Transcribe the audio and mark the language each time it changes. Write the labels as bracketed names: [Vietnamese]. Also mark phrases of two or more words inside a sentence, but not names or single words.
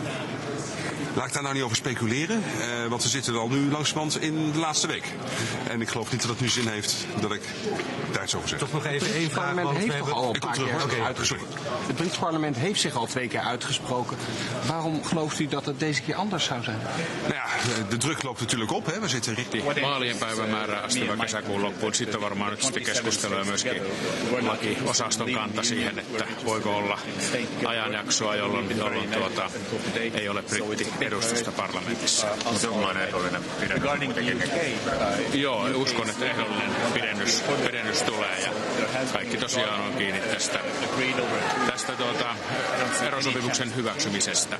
[Dutch] Laat ik daar nou niet over speculeren, want we zitten al nu langzamerhand in de laatste week. En ik geloof niet dat het nu zin heeft dat ik daar iets over zeg. Toch nog even één vraag. Het Britse parlement heeft zich al 2 keer uitgesproken. Waarom gelooft u dat het deze keer anders zou zijn? Nou ja, de druk loopt natuurlijk op. Hè. We zitten richting [Finnish] vaalien päivämäärää asti vai kesäkuun loppuun. Sitten varmaan nyt sitten keskustelua myöskin lakiosaston kanta siihen, että voiko olla ajanjaksoa, jolloin ei ole brittiedustusta parlamentissa. Jonkinlainen ehdollinen pidennys. Joo, uskon, että ehdollinen pidennys tulee ja kaikki tosiaan on kiinni tästä erosopimuksen hyväksymisestä.